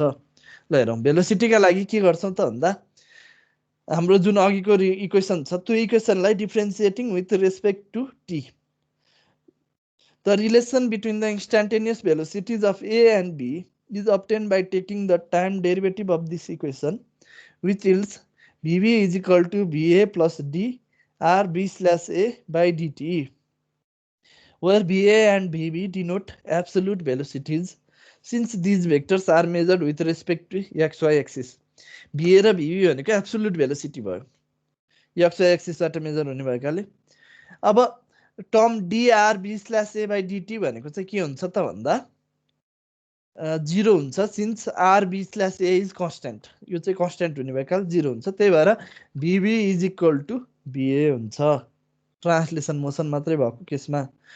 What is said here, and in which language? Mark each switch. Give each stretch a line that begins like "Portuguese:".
Nepali: ल हेरौँ भेलोसिटीका लागि के गर्छौँ त भन्दा हाम्रो जुन अघिको इक्वेसन छ त्यो इक्वेसनलाई differentiating with respect to T the relation between the इन्स्टान्टेनियस भेलोसिटिज of A and be
English: Is obtained by taking the time derivative of this equation which yields BB is equal to BA plus D R B slash A by dt, where BA and BB denote absolute velocities since these vectors are measured with respect to xy axis.
Nepali: BA र BB भनेको absolute velocity भयो, xy एक्सिसबाट major हुने भएकाले। अब term DRB slash A by DT भनेको चाहिँ के हुन्छ त भन्दा 0 हुन्छ,
English: since RB slash A is constant,
Nepali: यो चाहिँ कन्स्टेन्ट हुने भएकाले 0 हुन्छ, त्यही भएर BB is equal to BA हुन्छ ट्रान्सलेसन मोसन मात्रै भएको केसमा।